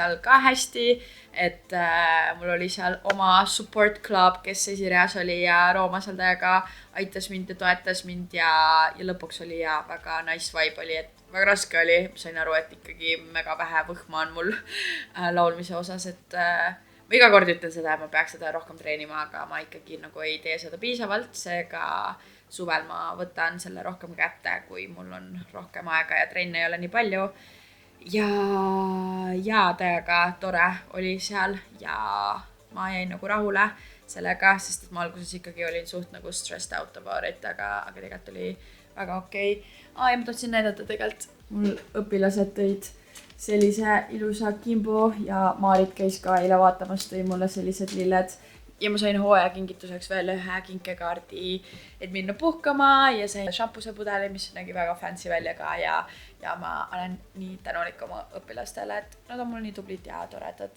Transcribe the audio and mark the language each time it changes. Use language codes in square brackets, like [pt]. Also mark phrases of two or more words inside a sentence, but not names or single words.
[et] seal ka hästi, et mul oli seal oma [en] support club, [et] kes esireas oli ja Rooma seal täiega aitas mind ja toetas mind ja lõpuks oli ja väga [en] nice vibe [et] oli, et väga raske oli, sain aru, et ikkagi mega vähe võhma on mul laulmise osas, et ma iga kord ütlen seda, et ma peaks seda rohkem treenima, aga ma ikkagi nagu ei tee seda piisavalt, seega suvel ma võtan selle rohkem kätte, kui mul on rohkem aega ja trenne ei ole nii palju. Ja täiega tore oli seal ja ma jäin nagu rahule sellega, sest et ma alguses ikkagi olin suht nagu [en] stressed out about it, [et] aga tegelikult oli väga okei. Ja ma tahtsin näidata tegelikult, mul õpilased tõid sellise ilusa kimbu ja Maarit käis ka eile vaatamas, tõi mulle sellised lilled ja ma sain hooaja kingituseks veel ühe kinkekaardi, et minna puhkama ja sain šampuse pudeli, mis nägi väga fancy välja ka ja ma olen nii tänulik oma õpilastele, et nad on mul nii tublid ja toredad.